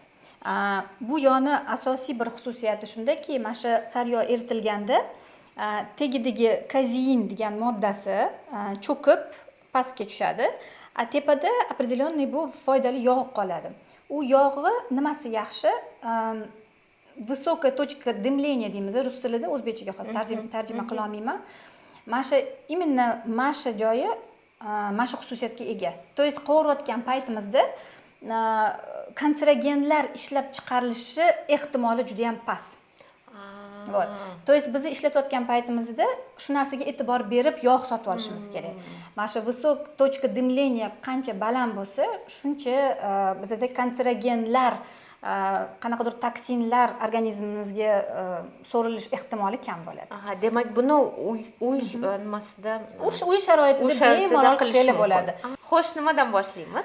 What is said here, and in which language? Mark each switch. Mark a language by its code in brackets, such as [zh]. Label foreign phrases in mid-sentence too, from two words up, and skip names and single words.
[uz] Bu yog'ni asosiy bir xususiyati shundaki, mana shu saryog' eritilganda tagidagi kazein degan moddasi cho'kib pastga tushadi. Tepada определенный bu foydali yog' qoladi. U yog'i nimasi yaxshi? [ru] Высокая точка дымления [uz] deymiz rus tilida, o'zbekchaga xos tarjima qila olmayman. Mana shu именно mana shu joyi mana shu xususiyatga ega. [ru] то есть [uz] qovurayotgan paytimizda kanserogenlar ishlab chiqarilishi ehtimoli juda ham past. [ru] Вот. То есть [uz] biz ishlatayotgan paytimizda shu narsaga e'tibor berib yog' sotib olishimiz kerak. Mana shu [ru] высок точка дымления [uz] qancha baland bo'lsa, shuncha bizda kanserogenlar, qanaqadir toksinlar organizmimizga so'rilish ehtimoli kam bo'ladi. Demak, buni uy nimasida, uy sharoitida bemalol qilishga bo'ladi. Xo'sh, nimadan boshlaymiz?